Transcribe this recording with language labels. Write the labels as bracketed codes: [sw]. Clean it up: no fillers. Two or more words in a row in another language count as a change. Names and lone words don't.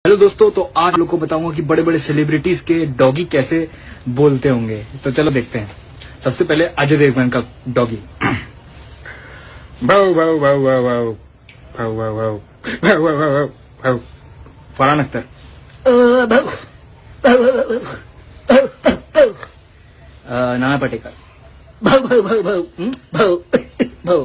[hi] हेलो दोस्तों, तो आज लोगों को बताऊंगा कि बड़े बड़े सेलिब्रिटीज के डॉगी कैसे बोलते होंगे। तो चलो देखते हैं। सबसे पहले अजय देवगन का डॉगी। भाव भाव भाव भाव भाव भाव भाव भाव भाव भाव भाव भाव। फरहान अख्तर। नाना पाटेकर। भाव भाव भाव भाव भाव भाव।